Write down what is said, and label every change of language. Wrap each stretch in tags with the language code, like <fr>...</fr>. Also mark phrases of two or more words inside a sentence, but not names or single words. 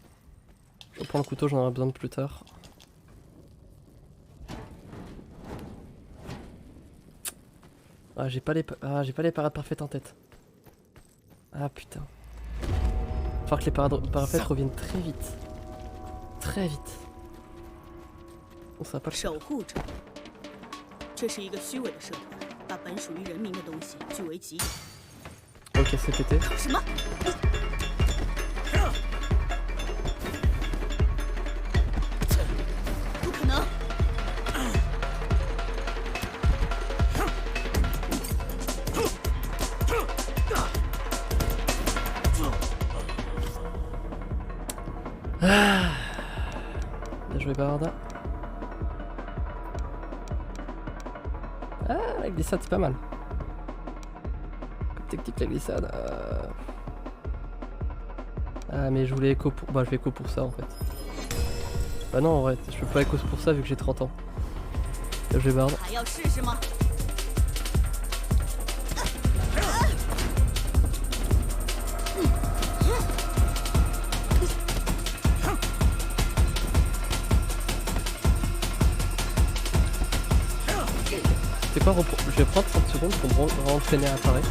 <fr>Je reprends le couteau, j'en aurai besoin de plus tard. Ah j'ai pas les parades parfaites en tête. Ah putain. Faut que les parades parfaites reviennent très vite. Très vite. On sera pas le</fr> <zh>守护者，这是一个虚伪的社团，把本属于人民的东西据为己有。</zh> <fr>Ok, c'est pété.</fr> <zh>什么？ 不可能！</zh> <fr>Ah. Bien joué Barda. Ah, la glissade c'est pas mal. Comme technique la glissade. Ah mais je voulais écho pour... Bah je vais écho pour ça en fait. Bah non en vrai, je peux pas écho pour ça vu que j'ai 30 ans. Bien joué Barda.</fr> <zh>还要试试吗？</zh> <fr>C'est quoi, je vais prendre 30 secondes pour me rentraîner à apparaître.</fr>